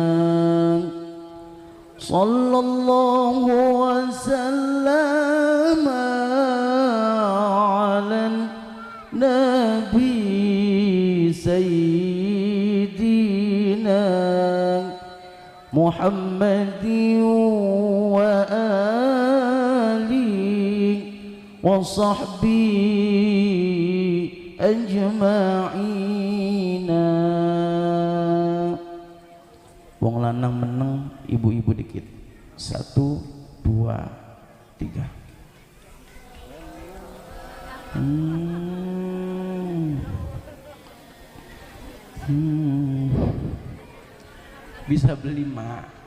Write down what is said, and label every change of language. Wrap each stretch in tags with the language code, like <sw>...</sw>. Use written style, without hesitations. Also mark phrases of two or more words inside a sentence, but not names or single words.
<ar>صلى الله وسلم على النبي سيدنا محمد وعلى آله وصحبه أجمعين.</ar> <jv>Wong lanang meneng, ibu-ibu dikit. 1, 2, 3.</jv> <id>Bisa beli mak?</id>